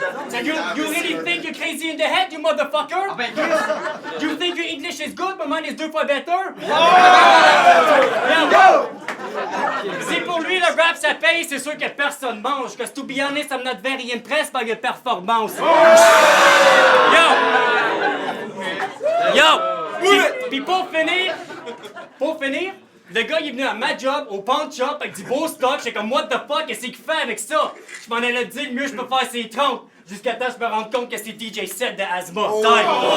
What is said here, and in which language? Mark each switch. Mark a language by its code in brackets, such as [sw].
[en] So you really think you're crazy in the head, you motherfucker? You think your English is good, but mine is [fr] 2 fois [en] better? Yo! [fr] Si pour lui, le rap, ça paye, c'est sûr que personne mange. [en] Cause to be honest, I'm not very impressed by your performance. Yo! [fr] Puis pour finir, le gars, il est venu à ma job, au pawn shop, avec du beau stock. J'étais comme, [en] what the fuck, [fr] qu'est-ce qu'il fait avec ça? Je m'en allais te dire, le mieux je peux faire, c'est 30. Jusqu'à temps, je me rends compte que c'est DJ 7 de Asthma. [en] Time!